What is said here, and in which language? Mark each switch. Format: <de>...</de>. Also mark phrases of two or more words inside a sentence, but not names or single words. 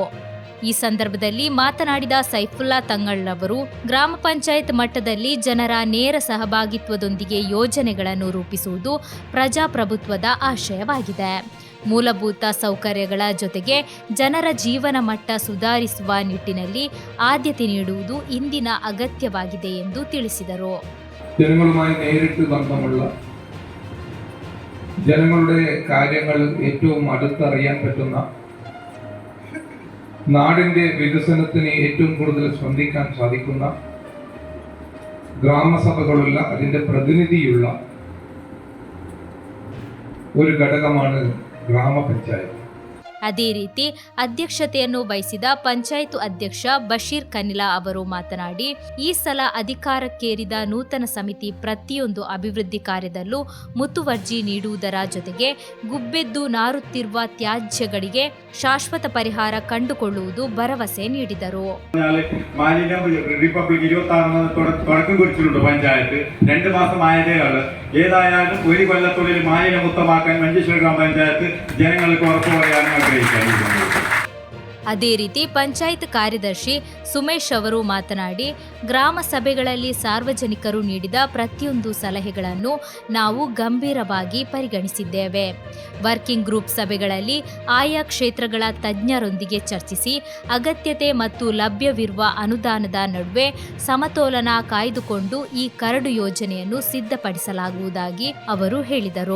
<kn>ಈ ಸಂದರ್ಭದಲ್ಲಿ ಮಾತನಾಡಿದ ಸೈಫುಲ್ಲಾ ತಂಗಳ್ ಅವರು ಗ್ರಾಮ ಪಂಚಾಯತ್ ಮಟ್ಟದಲ್ಲಿ ಜನರ ನೇರ ಸಹಭಾಗಿತ್ವದೊಂದಿಗೆ ಯೋಜನೆಗಳನ್ನು ರೂಪಿಸುವುದು ಪ್ರಜಾಪ್ರಭುತ್ವದ ಆಶಯವಾಗಿದೆ. ಮೂಲಭೂತ ಸೌಕರ್ಯಗಳ ಜೊತೆಗೆ ಜನರ ಜೀವನ ಮಟ್ಟ ಸುಧಾರಿಸುವ ನಿಟ್ಟಿನಲ್ಲಿ ಆದ್ಯತೆ ನೀಡುವುದು ಇಂದಿನ അഗത്യವಾಗಿದೆ ಎಂದು ತಿಳಿಸಿದರು.</kn> <ml>ജനങ്ങളുമായി നേരിട്ട് ബന്ധമുള്ള ജനങ്ങളുടെ കാര്യങ്ങൾ ഏറ്റവും അടുത്തറിയാൻ പറ്റുന്ന നാടിന്റെ വികസനത്തിന് ഏറ്റവും കൂടുതൽ സ്പന്ദിക്കാൻ സാധിക്കുന്ന ഗ്രാമസഭകളുള്ള അതിന്റെ പ്രതിനിധിയുള്ള ഒരു ഘടകമാണ് ഗ്രാമപഞ്ചായത്ത്.</ml> <kn>ಅದೇ ರೀತಿ ಅಧ್ಯಕ್ಷತೆಯನ್ನು ವಹಿಸಿದ ಪಂಚಾಯತ್ ಅಧ್ಯಕ್ಷ ಬಶೀರ್ ಕನಿಲಾ ಅವರು ಮಾತನಾಡಿ, ಈ ಸಲ ಅಧಿಕಾರಕ್ಕೇರಿದ ನೂತನ ಸಮಿತಿ ಪ್ರತಿಯೊಂದು ಅಭಿವೃದ್ಧಿ ಕಾರ್ಯದಲ್ಲೂ ಮುತುವರ್ಜಿ ನೀಡುವುದರ ಜೊತೆಗೆ ಗುಬ್ಬೆದ್ದು ನಾರುತ್ತಿರುವ ತ್ಯಾಜ್ಯಗಳಿಗೆ ಶಾಶ್ವತ ಪರಿಹಾರ ಕಂಡುಕೊಳ್ಳುವುದು ಭರವಸೆ ನೀಡಿದರು.</kn> <ml>ഏതായാലും ഒരു കൊല്ലത്തുള്ളിൽ മാലിന്യമുക്തമാക്കാൻ മഞ്ചേശ്വര ഗ്രാമപഞ്ചായത്ത് ജനങ്ങൾക്ക് ഉറപ്പു പറയാനും ആഗ്രഹിക്കുന്നു.</ml> <kn>ಅದೇ ರೀತಿ ಪಂಚಾಯತ್ ಕಾರ್ಯದರ್ಶಿ ಸುಮೇಶ್ ಅವರು ಮಾತನಾಡಿ, ಗ್ರಾಮ ಸಭೆಗಳಲ್ಲಿ ಸಾರ್ವಜನಿಕರು ನೀಡಿದ ಪ್ರತಿಯೊಂದು ಸಲಹೆಗಳನ್ನು ನಾವು ಗಂಭೀರವಾಗಿ ಪರಿಗಣಿಸಿದ್ದೇವೆ. ವರ್ಕಿಂಗ್ ಗ್ರೂಪ್ ಸಭೆಗಳಲ್ಲಿ ಆಯಾ ಕ್ಷೇತ್ರಗಳ ತಜ್ಞರೊಂದಿಗೆ ಚರ್ಚಿಸಿ ಅಗತ್ಯತೆ ಮತ್ತು ಲಭ್ಯವಿರುವ ಅನುದಾನದ ನಡುವೆ ಸಮತೋಲನ ಕಾಯ್ದುಕೊಂಡು ಈ ಕರಡು ಯೋಜನೆಯನ್ನು ಸಿದ್ಧಪಡಿಸಲಾಗುವುದಾಗಿ ಅವರು ಹೇಳಿದರು.</kn>